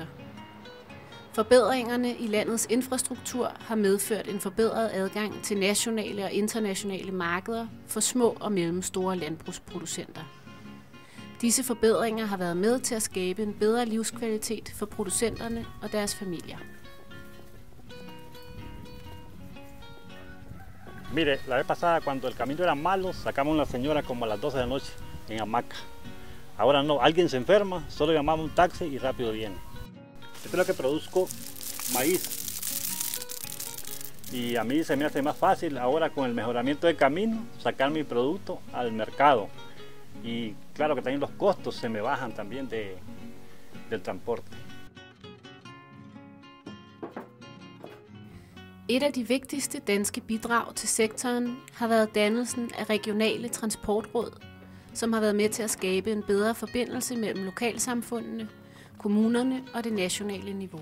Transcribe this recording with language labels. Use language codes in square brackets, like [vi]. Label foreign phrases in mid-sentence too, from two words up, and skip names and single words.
[da] Forbedringerne i landets infrastruktur har medført en forbedret adgang til nationale og internationale markeder for små og mellemstore landbrugsproducenter. Disse forbedringer har været med til at skabe en bedre livskvalitet for producenterne og deres familier. [es] Mire, la vez pasada cuando el camino era malo, sacamos a una señora como a las 12 de la noche en hamaca. Ahora no, alguien se enferma, solo llamamos un taxi y rápido viene. Esto es lo que produzco maíz. Y a mí se me hace más fácil ahora con el mejoramiento del camino sacar mi producto al mercado. Y claro que también los costos se me bajan también del transporte. [da] Et af de vigtigste danske bidrag til sektoren har været dannelsen af regionale transportråd, som har været med til at skabe en bedre forbindelse mellem lokalsamfundene, kommunerne og det nationale niveau.